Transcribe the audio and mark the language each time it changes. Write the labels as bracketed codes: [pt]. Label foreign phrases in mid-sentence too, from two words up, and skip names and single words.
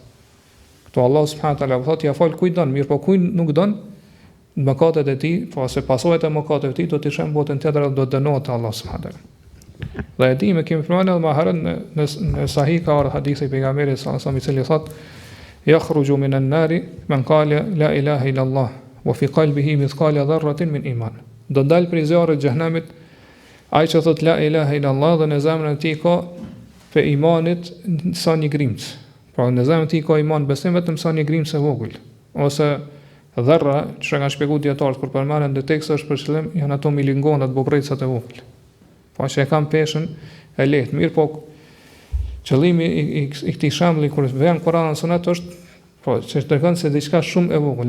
[sq] Këtu Allah [ar] سبحانه وتعالى [sq] thotë ja fal kujt don, mirë po kujt nuk don, mëkatet e tij, po ose pasojat e mëkateve të tij do të shën botën tjetër dhe do të dënohet Allah [ar] سبحانه وتعالى. [sq] Dhe e dimë kemi përmendur më herët në sahih ka ardhur hadithi i pejgamberit [ar] صلى الله عليه وسلم [sq] i cili thotë [ar] يخرج من النار من قال لا إله إلا الله وفي قلبه مثقال ذرة من إيمان. [sq] Do dal prej zjarrit të xhenemit ai që thot [ar] لا إله إلا الله [sq] dhe në zemrën e tij ka pe imanit sa një grimc. Pra në zemrën e tij ka iman besim vetëm sa një grimc e vogël. Ose dharra, që kanë shpjeguar dietarët kur përmenden në tekst është për qëllim janë ato milingonat, bobrecat e vogël. Po që e kanë peshën e lehtë. Mirë po qëllimi i këtij shembulli kur vjen Kurani dhe Suneti është po që tregon se diçka shumë e vogël.